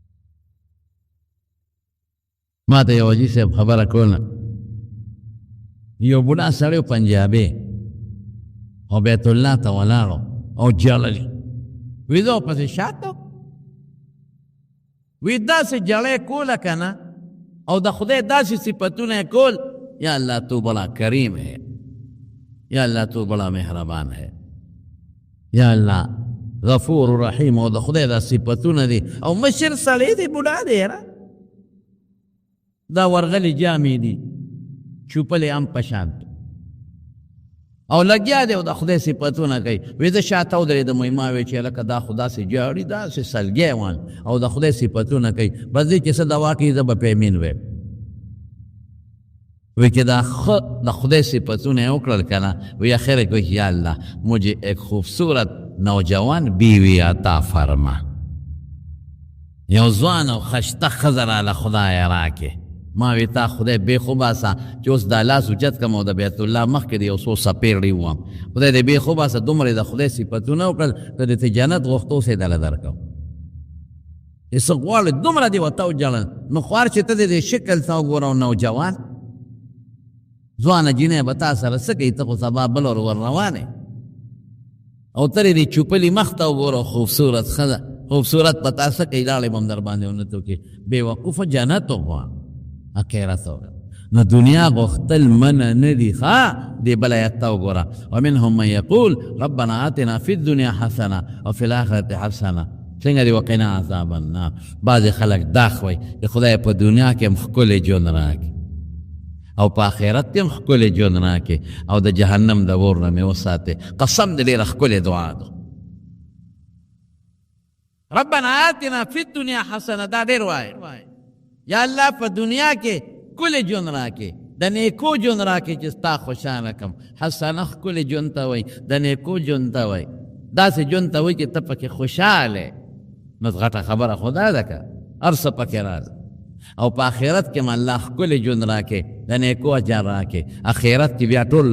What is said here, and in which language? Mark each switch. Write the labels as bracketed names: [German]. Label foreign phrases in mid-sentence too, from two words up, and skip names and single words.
[Pashto] ما ته یو حاجي صاحب خبره کوله یو بوډا سړی پنجابی او بیت الله ته ولاړو او جړلی وی زه پسې شاته وی داسې جړی کوله که نه او د خدای داسې صفتونه یې کول [Urdu] یا اللہ تو بڑا کریم ہے یا اللہ تو بڑا مہربان ہے یا اللہ غفور رحیم [Pashto] او د خدای دا صفتونه دي او مشر سړی دی بوډا دی یاره دا ورغلې جامې دي چوپلې هم په شان او لګیا دی او د خدای صفتونه کوي وی زه شاته ودرېدم وی ما وی چې هلکه دا خو داسې جاړي داسې سلګی وان او د خدای صفتونه کوي بس دی چې څه دوا کوي زه به پیمین ویم وی کہ دا خدای صفتونه یې وکړل که نه وی اخر کوي [Urdu] یا اللہ مجھے ایک خوبصورت نوجوان بیوی عطا فرما [Pashto] یو ځوان او خشته ښځه راله خدای راکې ما وی تا خدای بې خوباسه چې اوس دا لاس اوچت کړم او د بیت الله مخکې د یو څو څپېړې ووم خدای دې بې خوباسه دومره د خدای صفتونه وکړل که د ته جنت غوښتو سې دله درکوم چې څه غواړې دومره دې ورته وجړل نو خوار چې ته دې شکل ته وګوره نوجوان ځوانه جینۍ به تا سره څه کوي ته خو سبا بل ور روانې او ترې دې چوپلي مخ ته وګوره خوبصورت ښځه خوبصورت به تا څه کوي لاړې به هم در باندې ونه توکې بېوقوفه جنت وغواړه اخرت نو دنیا غوښتل منع نه دي ښه دې بله ایت ته وګوره [Arabic] ومنهم من یقول ربنا آتنا فی الدنیا حسنه وفي الاخرة حسنه [Pashto] څنګه دې [Arabic] وقنا عذاب النار [Pashto] بعضې خلک دا خوی چې خدای په دنیا کې هم ښکلی ژوند راکړي او په آخرت کې هم ښکلی ژوند راکړي او د جهنم د اور نه مې وساتې قسم دې ډېره ښکلې دعا ده [Arabic] ربنا آتنا فی الدنیا حسنه [Pashto] دا ډېر وایي یا اللہ په دنیا کې کلی ژوند راکې د نیکو ژوند راکې چې ستا خوشحاله کم حسنه ښکلې ژوند ته وایي د نیکو ژوند ته وایي داسې ژوند ته وایي چې ته پکې خوشحاله نو غټه خبره خو دا ده که هر څه پکې راځي او په آخرت کې م الله ښکلې ژوند راکې د نیکو اجر راکې آخرت کې بیا ټول